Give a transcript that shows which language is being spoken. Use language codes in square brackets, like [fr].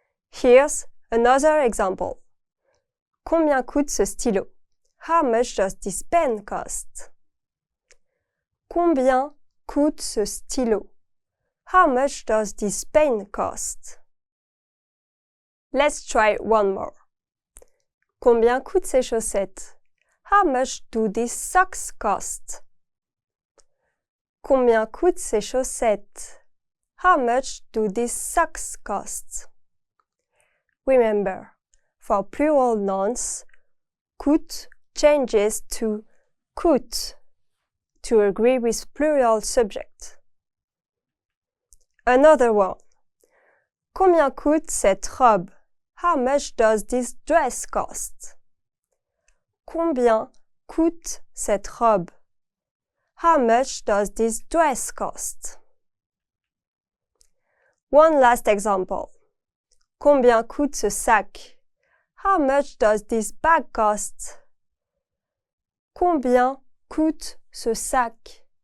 [en] Here's another example. [fr] Combien coûte ce stylo? [en] How much does this pen cost? [fr] Combien coûte ce stylo? [en] How much does this pen cost? Let's try one more. [fr] Combien coûtent ces chaussettes? [en] How much do these socks cost? [fr] Combien coûtent ces chaussettes? [en] How much do these socks cost? Remember, for plural nouns, coûte changes to coûte to agree with plural subject. Another one. [fr] Combien coûte cette robe? [en] How much does this dress cost? [fr] Combien coûte cette robe? [en] How much does this dress cost? One last example. [fr] Combien coûte ce sac? [en] How much does this bag cost? [fr] Combien coûte ce sac?